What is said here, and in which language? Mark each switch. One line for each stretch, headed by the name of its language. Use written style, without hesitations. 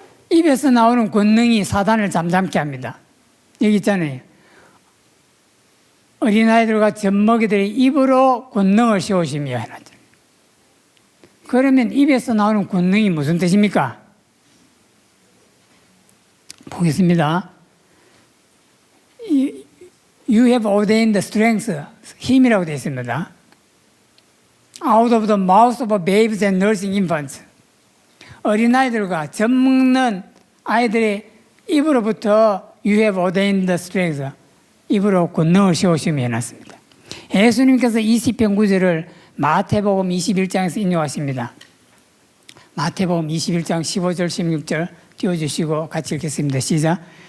Korean: 입에서 나오는 권능이 사단을 잠잠케 합니다. 여기 있잖아요. 어린아이들과 젖먹이들의 입으로 권능을 세우시며 해놨죠. 그러면 입에서 나오는 권능이 무슨 뜻입니까? 보겠습니다.
English: You have ordained the strength,
Korean: 힘이라고 되어 있습니다.
English: Out of the mouth of babes and nursing infants.
Korean: 어린아이들과 젖먹는 아이들의 입으로부터
English: You have ordained the strength,
Korean: 입으로 권능을 세우시며 해놨습니다. 예수님께서 이 시편 9절을 마태복음 21장에서 인용하십니다. 마태복음 21장 15절 16절 띄워주시고 같이 읽겠습니다. 시작.